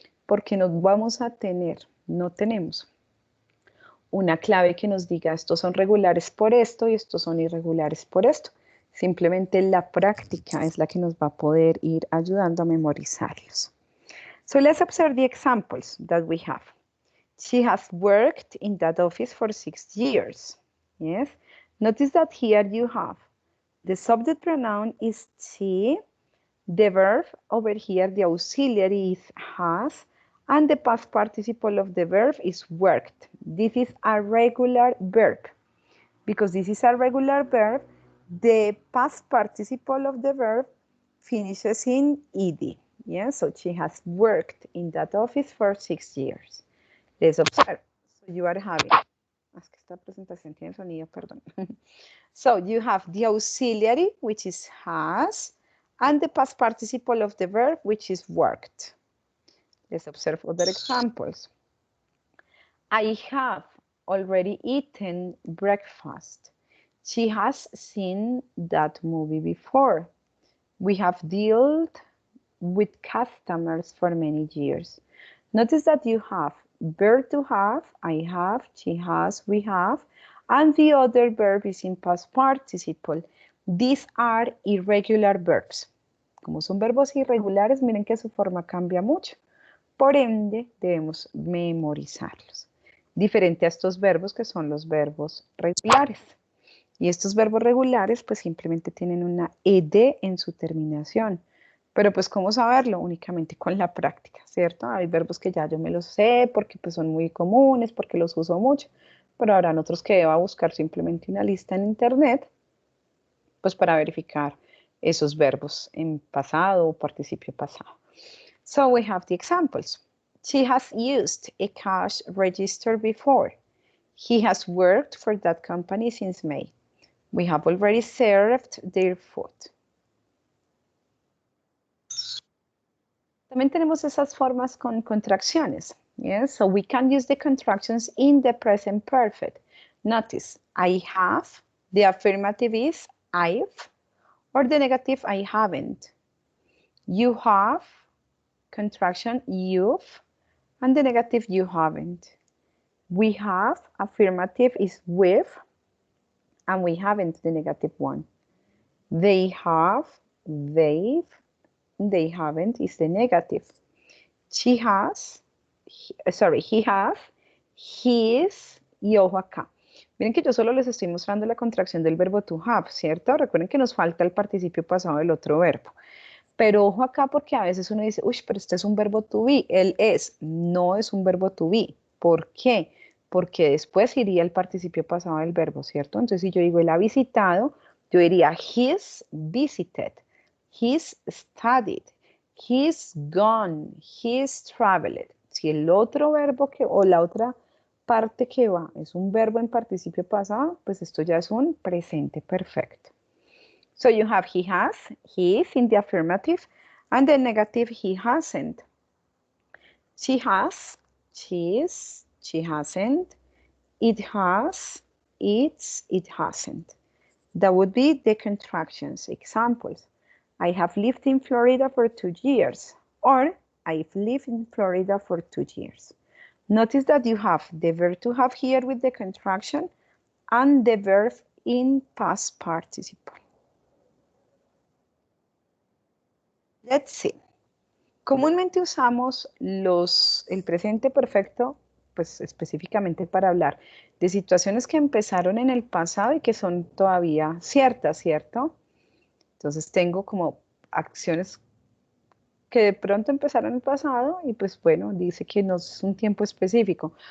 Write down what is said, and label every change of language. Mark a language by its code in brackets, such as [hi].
[es] Porque no tenemos una clave que nos diga estos son regulares por esto y estos son irregulares por esto. Simplemente la práctica es la que nos va a poder ir ayudando a memorizarlos. [en] So let's observe the examples that we have. She has worked in that office for 6 years. Yes. Notice that here you have the subject pronoun is she, the verb over here, the auxiliary is has, and the past participle of the verb is worked. This is a regular verb. Because this is a regular verb, the past participle of the verb finishes in ed. Yeah, so she has worked in that office for 6 years. Let's observe. So you are having, [es] es que esta presentación tiene sonido, perdón. [en] So you have the auxiliary, which is has, and the past participle of the verb, which is worked. Let's observe other examples. I have already eaten breakfast. She has seen that movie before. We have dealt with customers for many years. Notice that you have verb to have, I have, she has, we have, and the other verb is in past participle. These are irregular verbs. [es] Como son verbos irregulares, miren que su forma cambia mucho. Por ende, debemos memorizarlos. Diferente a estos verbos que son los verbos regulares. Y estos verbos regulares pues simplemente tienen una ed en su terminación. Pero pues ¿cómo saberlo? Únicamente con la práctica, ¿cierto? Hay verbos que ya yo me los sé porque pues son muy comunes, porque los uso mucho, pero habrán otros que deba buscar simplemente una lista en internet pues para verificar esos verbos en pasado o participio pasado. [en] So we have the examples. She has used a cash register before. He has worked for that company since May. We have already served their food. [es] También tenemos esas formas con contracciones. [en] Yes? So we can use the contractions in the present perfect. Notice, I have, the affirmative is I've, or the negative, I haven't. You have, contraction, you've, and the negative, you haven't. We have, affirmative is with, and we haven't, the negative one. They have, they've, they haven't is the negative. She has, he has, his, [es] y ojo acá. Miren que yo solo les estoy mostrando la contracción del verbo to have, ¿cierto? Recuerden que nos falta el participio pasado del otro verbo. Pero ojo acá porque a veces uno dice, uy, pero este es un verbo to be. Él es, no es un verbo to be. ¿Por qué? Porque después iría el participio pasado del verbo, ¿cierto? Entonces, si yo digo, él ha visitado, yo diría, [en] he's visited, he's studied, he's gone, he's traveled. [es] Si el otro verbo o la otra parte que va es un verbo en participio pasado, pues esto ya es un presente perfecto. [en] So you have he has, he is in the affirmative, and the negative he hasn't. She has, she is, she hasn't. It has, it's, it hasn't. That would be the contractions. Examples. I have lived in Florida for 2 years, or I've lived in Florida for 2 years. Notice that you have the verb to have here with the contraction and the verb in past participle. Let's see. [es] Comúnmente usamos el presente perfecto, pues específicamente para hablar de situaciones que empezaron en el pasado y que son todavía ciertas, ¿cierto? Entonces tengo como acciones que de pronto empezaron en el pasado y pues bueno, dice que no es un tiempo específico.